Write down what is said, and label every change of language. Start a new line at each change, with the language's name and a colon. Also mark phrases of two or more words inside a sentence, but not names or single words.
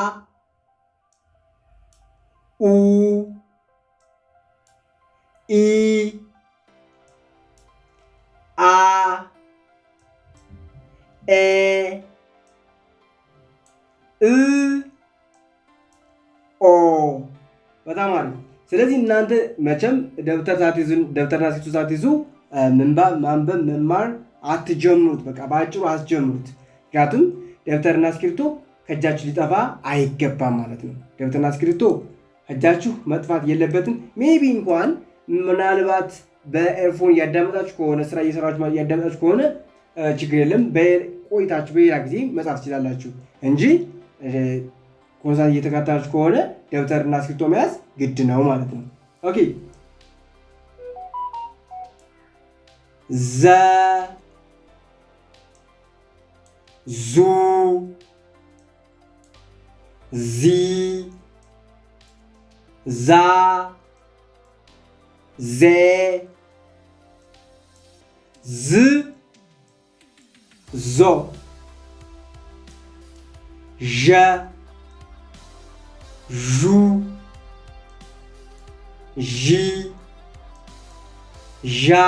Amharic: ኡ ኢ አ ኤ እ ኦ በጣም አሪፍ። ስለዚህ እናንተ መቼም ደብተርና እስክሪብቶ ሳትይዙ ምንባብ ማንበብ መማር አትጀምሩት። በቃ በአጭሩ አስጀምሩት። ምክንያቱም ደብተርና እስክሪብቶ ከእጃችሁ ሊጠፋ አይገባም ማለት ነው። ደብተርና እስክሪብቶ እጃችሁ መጥፋት የለበትም። ሜቢ እንኳን ምናልባት በኤርፎን እያዳመጣችሁ ከሆነ ስራ እየሰራችሁ እያዳመጣችሁ ከሆነ ችግር የለም። ቆይታችሁ በሌላ ጊዜ መጻፍ ትችላላችሁ እንጂ ኮንሳት እየተከታተላችሁ ከሆነ ደብተርና እስክሪብቶ መያዝ ግድ ነው ማለት ነው። ኦኬ ዘ ዙ ዚ ዛ ዜ ዝ ዞ ዠ ዡ ዢ ዣ